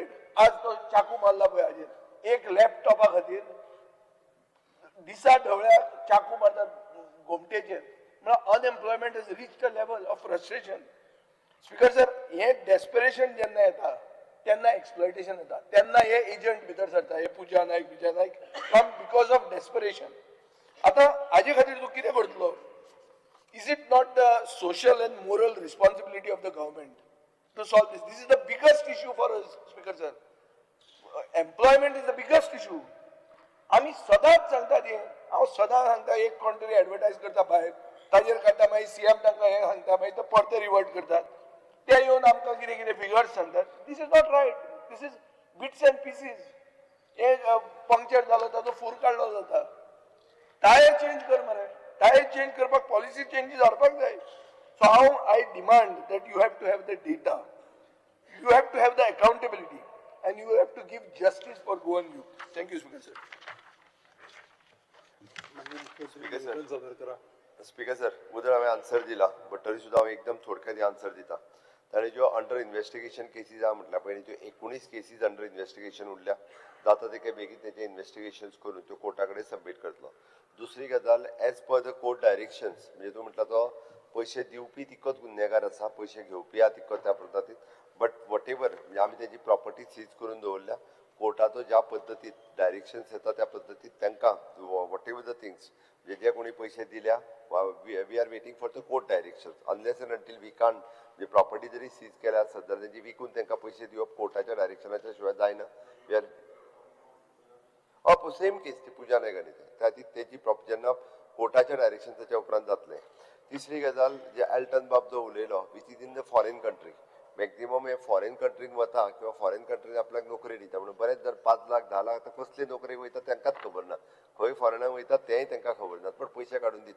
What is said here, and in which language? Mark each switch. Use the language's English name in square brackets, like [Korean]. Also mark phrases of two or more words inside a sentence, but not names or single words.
[Konkani] आज तो चाकू मारला पळय हाजेर, एक लॅपटॉपा खातीर दिसा ढवळ्याक चाकू मारतात घोमटेचेर म्हळ्यार [English] unemployment is reach a level of frustration. Speaker sir, [Konkani] हे डेस्परेशन जेन्ना येता तेन्ना एक्सप्लॉयटेशन येता, तेन्ना हे एजंट भितर सरता, हे पुजा नायक [English] come because of desperation. [Konkani] आता हाजे खातीर तूं कितें करतलो? [English] Is it not the social and moral responsibility of the government to solve this? This is the biggest issue for us, Speaker sir. Employment is the biggest issue. [Konkani] आम्ही सदांच सांगता ते, हांव सदां सांगता, एक कोण तरी एडवर्टायज करता भायर, ताजेर काडटा, मागीर सीएम तांकां हें सांगता, मागीर तो परते रिवर्ट करतात, ते येवन आमकां कितें कितें फिगर्स सांगतात. [English] This is not right. This is bits and pieces. [Konkani] एक पंक्चर जालो ताचो फूर काडलो जाता. टायर चेंज कर मरे. टायर चेंज करपाक पॉलिसी चेंजीस हाडपाक जाय. [English] सो हांव I demand that you have to have the data, you have to have the accountability, and you have to give justice for Goan youth. Thank you, Speaker sir. Speaker sir, [Konkani] उदळ हांवें आन्सर दिला, बट तरी सुद्दां हांव एकदम थोडक्यात आन्सर दिता. ताणें ज्यो [English] under investigation cases [Konkani] आहा म्हटल्या पयलीं, त्यो 19 केसीस [English] under investigation [Konkani] उरल्या. जाता तितके बेगीन तेचे इन्व्हेस्टिगेशन्स करून त्यो कोर्टा कडेन सबमीट करतलो. दुसरी गजाल, [English] as per the court directions, [Konkani] म्हणजे तूं म्हटला तो पयशे दिवपी तितकोच गुन्हेगार आसा, पयशे घेवपी आहा तितकोच त्या पद्दतीन. [English] but what ever, [Konkani] म्हणजे आमी तेजी प्रॉपर्टी सीज करून दवरल्या. कोर्टाचो ज्या पद्दतीन डायरेक्शन्स येता त्या पद्दतीन तांकां [English] what ever the things, [Konkani] म्हणजे जे कोणी पयशे दिल्या, [English] We are waiting for the court directions. Unless and until we can't, [Konkani] म्हणजे प्रॉपर्टी जरी सीज केल्या आसत जाल्यार तेजी विकून तांकां पयशे दिवप कोर्टाच्या डायरेक्शनाच्या शिवाय जायना. [English] we are same case [Konkani] ती पुजा नायकानी तेजी जेन्ना कोर्टाच्या डायरेक्शन्साच्या उपरांत जातलें. तिसरी गजाल, जे एल्टन बाब जो उलयलो, [English] which is in the foreign country, [Konkani] मॅक्झिमम हे फॉरेन कंट्रीक वता किंवा फॉरेन कंट्रीन आपल्याक नोकरी दिता म्हणून बरेच जर 5 लाख 10 लाख कसले नोकरेक वयता तांकांच खबर ना, खंय फॉरेनाक वयता तेंय तांकां खबर ना, पण पयशे काडून दिता.